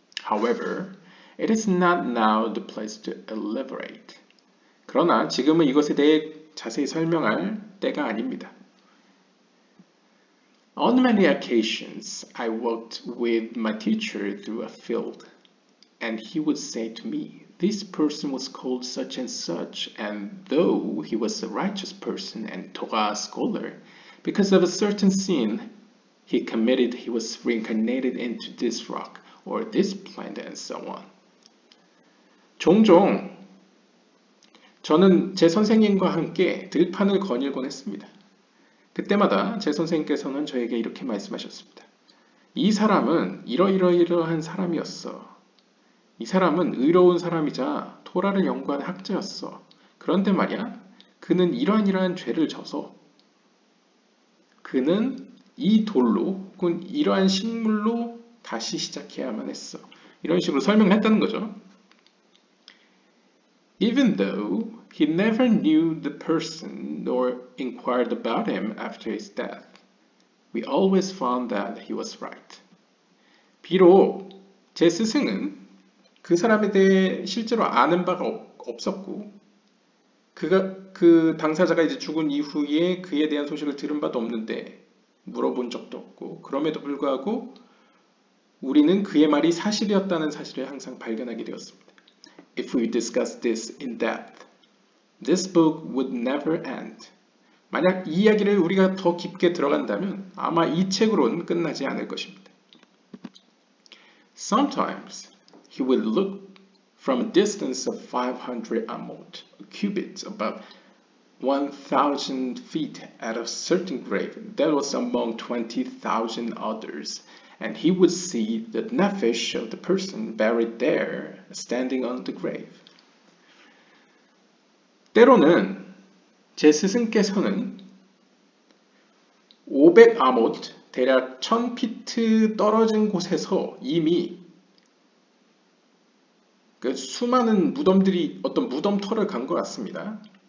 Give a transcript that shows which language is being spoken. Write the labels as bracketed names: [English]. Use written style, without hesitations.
[English] However, it is not now the place to elaborate. [Korean] 그러나 지금은 이것에 대해 자세히 설명할 때가 아닙니다. [English] On many occasions, I walked with my teacher through a field, and he would say to me, "This person was called such and though he was a righteous person and Torah scholar, because of a certain sin he committed, he was reincarnated into this rock or this plant and so on." [Korean] 종종 저는 제 선생님과 함께 들판을 거닐곤 했습니다. 그때마다 제 선생님께서는 저에게 이렇게 말씀하셨습니다. 이 사람은 이러이러이러한 사람이었어. 이 사람은 의로운 사람이자 토라를 연구한 학자였어. 그런데 말이야, 그는 이러한 죄를 져서 그는 이 돌로 혹은 이러한 식물로 다시 시작해야만 했어. 이런 식으로 설명을 했다는 거죠. [English] Even though he never knew the person nor inquired about him after his death, we always found that he was right. [Korean] 비록 제 스승은 그 사람에 대해 실제로 아는 바가 없었고, 그 당사자가 이제 죽은 이후에 그에 대한 소식을 들은 바도 없는데 물어본 적도 없고, 그럼에도 불구하고 우리는 그의 말이 사실이었다는 사실을 항상 발견하게 되었습니다. [English] If we discuss this in depth, this book would never end. [Korean] 만약 이 이야기를 우리가 더 깊게 들어간다면 아마 이 책으로는 끝나지 않을 것입니다. [English] Sometimes he would look from a distance of 500 amot, cubits, about 1,000 feet at a certain grave that was among 20,000 others, and he would see the nephesh of the person buried there, standing on the grave. [Korean] 때로는 제 스승께서는 500아못, 대략 1000피트 떨어진 곳에서 이미 그 수많은 무덤들이 어떤 무덤터를 간 것 같습니다.